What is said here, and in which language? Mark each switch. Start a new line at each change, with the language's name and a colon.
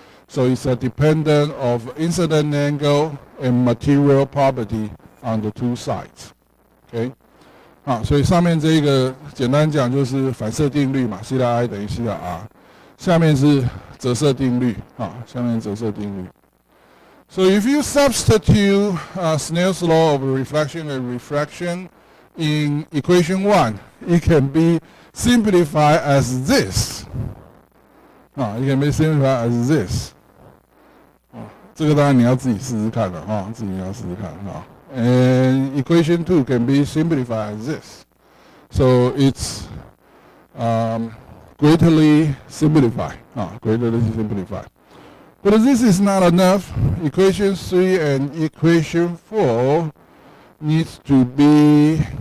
English: So it's a dependent of incident angle and material property on the 2 sides. Okay.
Chinese: 所以上面这一个简单讲就是反射定律嘛，西塔 I 等于西塔 R。下面是折射定律啊，相当于折射定律。
English: So if you substitute Snail's law of reflection and refraction in equation 1, it can be simplified as this. It can be simplified as this.
Chinese: 这个当然你要自己试试看了啊，自己要试试看啊。
English: And equation 2 can be simplified as this. So it's greatly simplified. Greatly simplified. But this is not enough. Equation 3 and equation 4 needs to be.